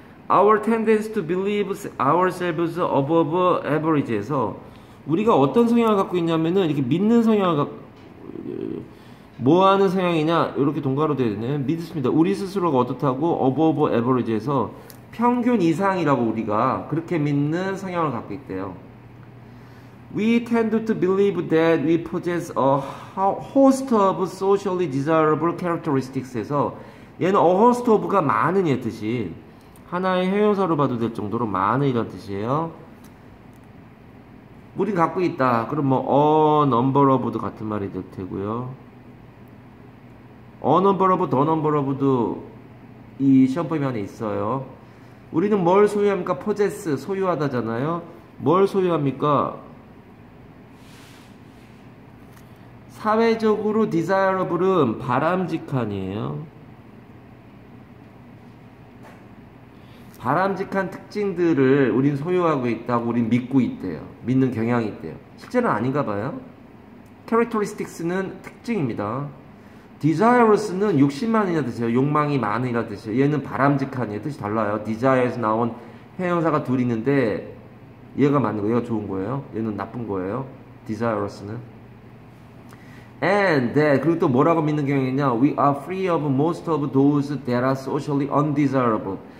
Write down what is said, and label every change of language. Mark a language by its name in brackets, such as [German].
[English] Our tendency to believe ourselves above average [Korean] 에서 우리가 어떤 성향을 갖고 있냐면은 이렇게 믿는 성향을 갖고 뭐 하는 성향이냐 이렇게 동가로 되어 있네요. 믿습니다. 우리 스스로가 어떻다고 above average에서 평균 이상이라고 우리가 그렇게 믿는 성향을 갖고 있대요. [English] We tend to believe that we possess a host of socially desirable characteristics에서 얘는 a host of가 많은 이 뜻이 하나의 형용사로 봐도 될 정도로 많은 이런 뜻이에요. [Korean] 우린 갖고 있다. 그럼 뭐 a number of도 같은 말이 될 테고요. a number of, the number of도 이 시험 범위 안에 있어요. 우리는 뭘 소유합니까? possess, 소유하다잖아요. 뭘 소유합니까? 사회적으로 desirable은 바람직한이에요. 바람직한 특징들을 우린 소유하고 있다고 우린 믿고 있대요. 믿는 경향이 있대요. 실제는 아닌가 봐요. characteristics는 특징입니다. desirous는 욕심 많으냐 뜻이에요. 욕망이 많으냐 뜻이에요. 얘는 바람직한이에요. 뜻이 달라요. desire에서 나온 형용사가 둘 있는데 얘가 맞는 거예요. 얘가 좋은 거예요. 얘는 나쁜 거예요. desirous는. [English] And that, [Korean] 그리고 또 뭐라고 믿는 경향이냐? [English] We are free of most of those that are socially undesirable.